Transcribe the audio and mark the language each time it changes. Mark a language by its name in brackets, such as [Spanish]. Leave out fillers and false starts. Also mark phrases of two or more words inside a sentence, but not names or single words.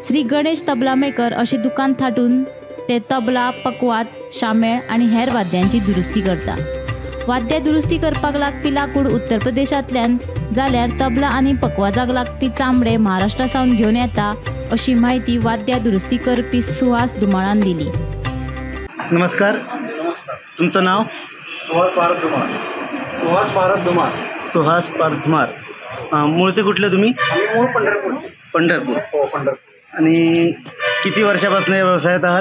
[Konkani] श्री गणेश तबला मेकर अशें दुकान थाटून ते तबला, पकवाज, शामेळ आनी हेर वाद्यांची दुरुस्ती करता। वाद्य दुरुस्ती करपाक लागपी लाकूड उत्तर प्रदेशांतल्यान जाल्यार तबला आनी पकवाजाक लागपी चामडे महाराष्ट्रा सावन घेवन येता अशी माहिती वाद्य दुरुस्ती करपी सुहास धुमाळान दिली। [Marathi] नमस्कार, तुमचं नाव? सुहास भारत धुमाळ। सुहास भारत धुमाळ। मूळचे कुठले तुम्ही? आम्ही मूळ पंढरपूरचे। पंढरपूर। हो, पंढरपूर। आणि किती वर्षापासून या व्यवसायात आहात?